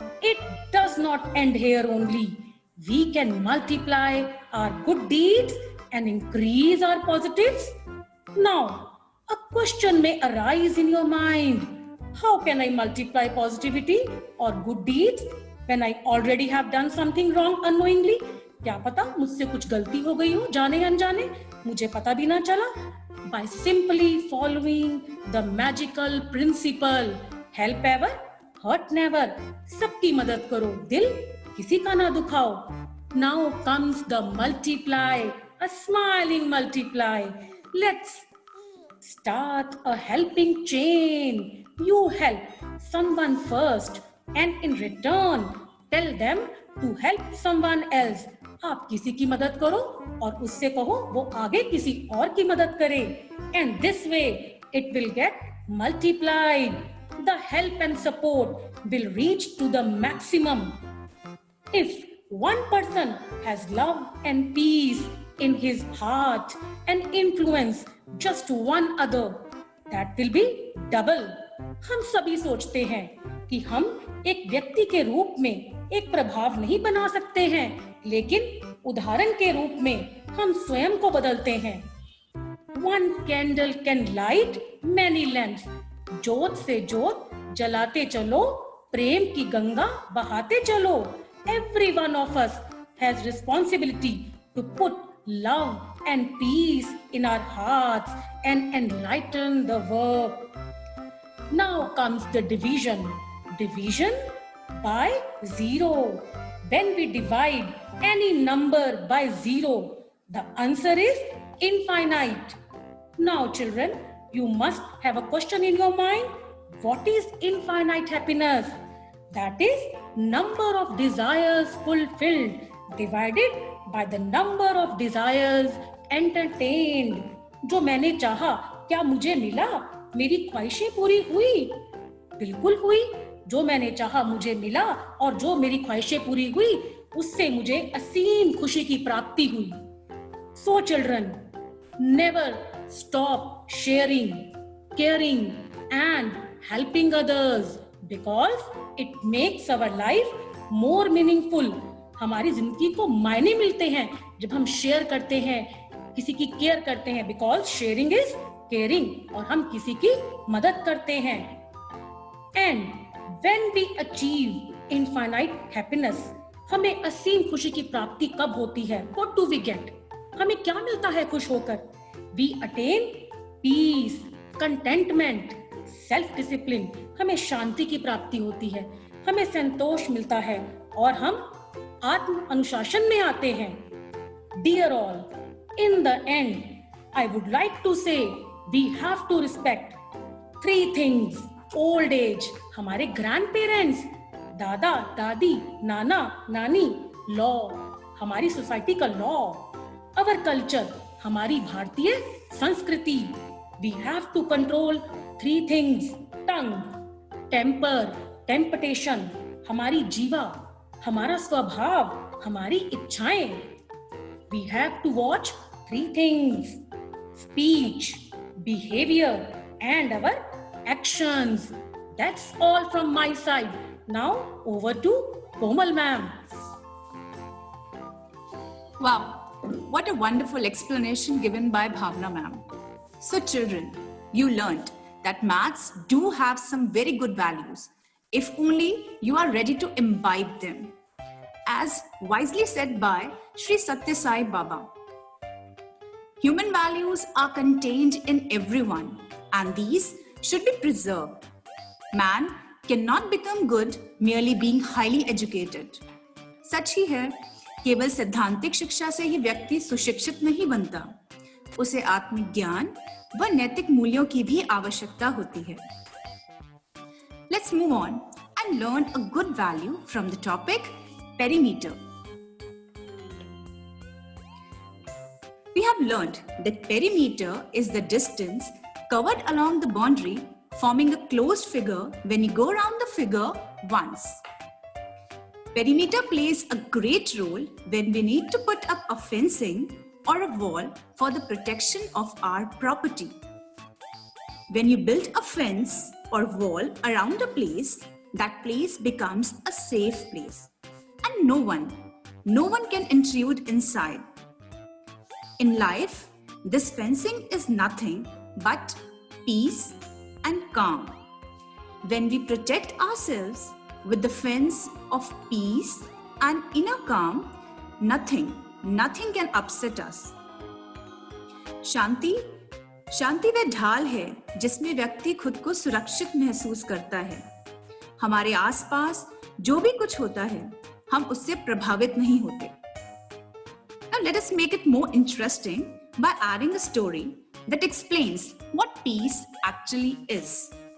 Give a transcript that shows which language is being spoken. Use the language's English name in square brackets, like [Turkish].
[English] It does not end here only. We can multiply our good deeds and increase our positives. Now, a question may arise in your mind. How can I multiply positivity or good deeds when I already have done something wrong unknowingly? [Hindi] क्या पता मुझसे कुछ गलती हो गई हो जाने अनजाने, मुझे पता भी ना चला. [English] By simply following the magical principle, help ever, hurt never. [Hindi] सबकी मदद करो, दिल किसी का ना दुखाओ. [English] Now comes the multiply, a smiling multiply. Let's start a helping chain. You help someone first and in return tell them to help someone else. [Hindi] आप किसी की मदद करो और उससे कहो वो आगे किसी और की मदद करे. [English] And this way it will get multiplied. The help and support will reach to the maximum. If one person has love and peace in his heart and influence just one other, that will be double. [Hindi] हम सभी सोचते हैं कि हम एक व्यक्ति के रूप में एक प्रभाव नहीं बना सकते हैं, लेकिन उदाहरण के रूप में हम स्वयं को बदलते हैं. [English] One candle can light many lamps. [Hindi] जोत से जोत जलाते चलो, प्रेम की गंगा बहाते चलो. [English] Every one of us has responsibility to put love and peace in our hearts and enlighten the world. Now comes the division. Division by 0. When we divide any number by 0, the answer is infinite. Now children, you must have a question in your mind. What is infinite happiness? That is number of desires fulfilled divided by the number of desires entertained. [Hindi] जो मैंने चाहा क्या मुझे मिला? मेरी ख्वाहिशें पूरी हुई? बिल्कुल हुई. जो मैंने चाहा मुझे मिला और जो मेरी ख्वाहिशें पूरी हुई उससे मुझे असीम खुशी की प्राप्ति हुई. [English] So children, never stop sharing, caring and helping others because it makes our life more meaningful. [Hindi] हमारी जिंदगी को मायने मिलते हैं जब हम शेयर करते हैं, किसी की केयर करते हैं, [English] because sharing is caring [Hindi] और हम किसी की मदद करते हैं. [English] And when we achieve infinite happiness, [Hindi] हमें असीम खुशी की प्राप्ति कब होती है? [English] What do we get? [Hindi] हमें क्या मिलता है खुश होकर? [English] We attain peace, contentment, self-discipline. [Hindi] हमें शांति की प्राप्ति होती है, हमें संतोष मिलता है और हम आत्म अनुशासन में आते हैं. [English] Dear all, in the end, I would like to say we have to respect 3 things. Old age, [Hindi] हमारे [English] grand parents, [Hindi] दादा दादी, नाना नानी. लॉ, हमारी सोसाइटी का लॉ, [English] our culture, [Hindi] हमारी भारतीय संस्कृति. [English] We have to control 3 things: tongue, temper, temptation, [Hindi] हमारी जीवा, हमारा स्वभाव, हमारी इच्छाएं. [English] We have to watch 3 things: speech, behavior, and our actions. That's all from my side. Now over to Komal ma'am. Wow, what a wonderful explanation given by Bhavna ma'am. So children, you learned that maths do have some very good values if only you are ready to imbibe them. As wisely said by Sri Satya Sai Baba, human values are contained in everyone and these should be preserved. Man cannot become good merely being highly educated. [Hindi] सच ही है, केवल सिद्धांतिक शिक्षा से ही व्यक्ति सुशिक्षित नहीं बनता. उसे आत्मिक ज्ञान व नैतिक मूल्यों की भी आवश्यकता होती है. [English] Let's move on and learn a good value from the topic perimeter. We have learned that perimeter is the distance covered along the boundary, forming a closed figure when you go around the figure once. Perimeter plays a great role when we need to put up a fencing or a wall for the protection of our property. When you build a fence or wall around a place, that place becomes a safe place and no one can intrude inside. In life, this fencing is nothing but peace and calm. When we protect ourselves with the fence of peace and inner calm, nothing can upset us. [Hindi] शांति वह ढाल है जिसमें व्यक्ति खुद को सुरक्षित महसूस करता है. हमारे आसपास जो भी कुछ होता है, हम उससे प्रभावित नहीं होते. [English] Now let us make it more interesting by adding a story that explains what peace actually is.